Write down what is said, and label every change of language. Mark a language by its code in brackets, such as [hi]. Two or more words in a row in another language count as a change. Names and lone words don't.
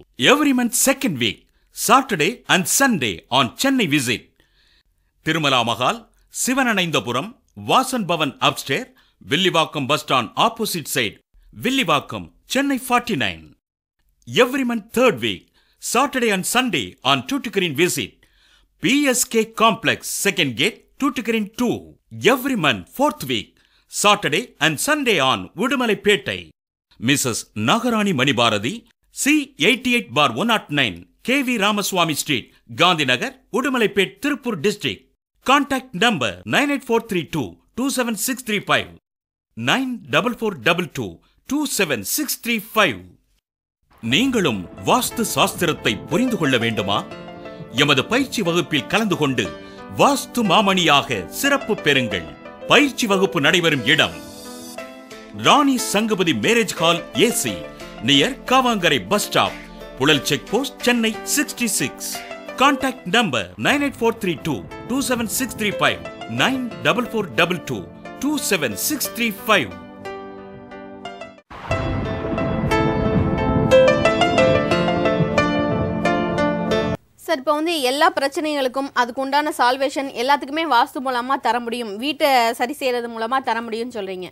[en] Every month second week, Saturday and Sunday on Chennai visit Tirumala Mahal, Sivananaindapuram, Vasan Bhavan upstairs, Villivakkam bus stand opposite side, Villivakkam, Chennai 49. Every month third week, Saturday and Sunday on Tuticorin visit, PSK Complex second gate, Tuticorin 2. Every month fourth week, Saturday and Sunday on Udumalaipetai. Mrs. Nagarani Manibharati, C88/109, KV Ramaswamy Street, Gandhinagar, Udumalaipetai, Tirupur district. Contact number 98432 27635 94422 27635. [ta] நீங்களும் வாஸ்து சாஸ்திரத்தை புரிந்து கொள்ள வேண்டுமா? எமது பயிற்சி வகுப்பில் கலந்து கொண்டு வாஸ்து மாமணியாக சிறப்பு பெறுங்கள். பயிற்சி வகுப்பு நடைபெறும் இடம் ராணி சங்கபதி [en] marriage hall [ta] AC, நியர் காவாங்கரை [en] bus stop, [ta] புழல் [en] check post, [ta] சென்னை 66. [en] Contact number 98432 27635 94422 27635. [ta] சார், இப்போ வந்து எல்லா பிரச்சனைகளுக்கும் அதுக்கு உண்டான சால்வேஷன் எல்லாத்துக்குமே வாஸ்து மூலமாக தர முடியும், வீட்டை சரி செய்கிறது மூலமாக தர முடியும்னு சொல்கிறீங்க.